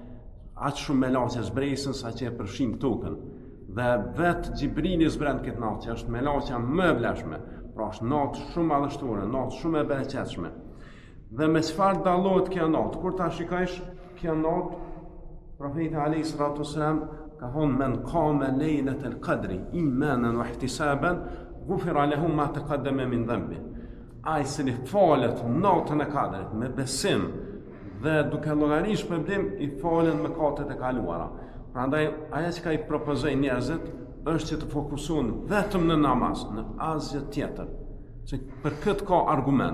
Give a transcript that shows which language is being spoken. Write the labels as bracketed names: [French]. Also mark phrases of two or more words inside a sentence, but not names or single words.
[Albanian] Aq shumë melaqe zbresin sa që e përfshin tokën. Dhe vetë Xhibrili zbren këtë natë, që është melaqja më e vlefshme. Pra është natë shumë madhështore, natë shumë e bereqetshme. Dhe me çfarë dallohet kjo natë? Kur ta shikojsh kjo natë, profeti [Arabic] عليه الصلاة والسلام [Albanian] ka thonë: [Arabic] من قام ليلة القدر إيمانا واحتسابا غفر له ما تقدم من ذنبه. [Albanian] Ai që falet natën e kadrit me besim dhe duke llogarisht problem, i falen mëkatet e kaluara. Prandaj ajo që i propozoj njerëzit është që të fokusohen vetëm në namaz, në asgjë tjetër. Se për këtë ka argument.